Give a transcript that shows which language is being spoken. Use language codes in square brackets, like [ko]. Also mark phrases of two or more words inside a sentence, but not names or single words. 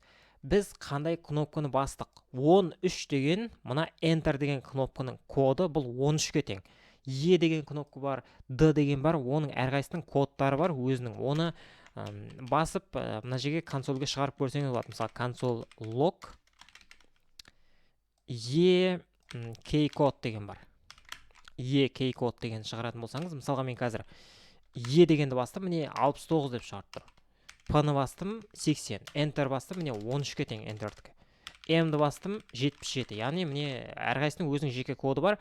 [kk] Біз қандай кнопканы бастық? 13 деген, мына Enter деген кнопканың коды бұл 13-ке тең. E деген кнопка бар, D деген бар, оның әрқайсының кодтары бар өзінің. Оны басып, мына жерге консольге шығарып көрсеңіз болады. Мысалы, [en] console log key-code [kk] деген бар. key-code деген шығаратын болсаңыз, мысалға мен қазір дегенді бастым, міне 69 деп шығарып тұр. P-ны бастым 80, Enter бастым, міне 13-ке тең Enter'дікі. M-ді бастым 77, яғни міне әрқайсының өзінің жеке коды бар.